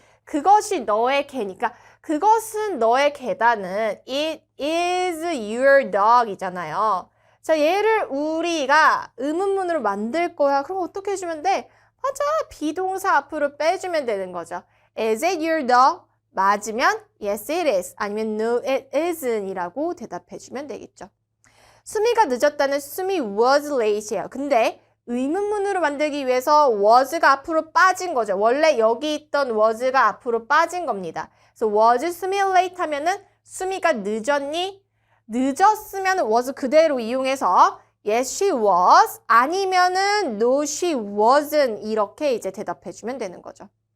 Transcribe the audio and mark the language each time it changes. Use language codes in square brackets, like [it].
[ko] 그것이 너의 개니까 그것은 너의 개다는 [en] it is your dog [ko] 이잖아요. 자, 얘를 우리가 의문문으로 만들 거야. 그럼 어떻게 해주면 돼? 맞아. 비동사 앞으로 빼주면 되는 거죠. [en] Is it your dog? [ko] 맞으면 [en] yes it is [ko] 아니면 [en] no it isn't [ko] 이라고 대답해주면 되겠죠. 수미가 늦었다는 수미 [en] was late [ko] 예요. 근데 의문문으로 만들기 위해서 was가 앞으로 빠진 거죠. 원래 여기 있던 was가 앞으로 빠진 겁니다. 그래서 [en] was 수미 late [ko] 하면은 수미가 늦었니? 늦었으면 was 그대로 이용해서 [en] yes she was [ko] 아니면은 [en] no she wasn't [ko] 이렇게 이제 대답해주면 되는 거죠.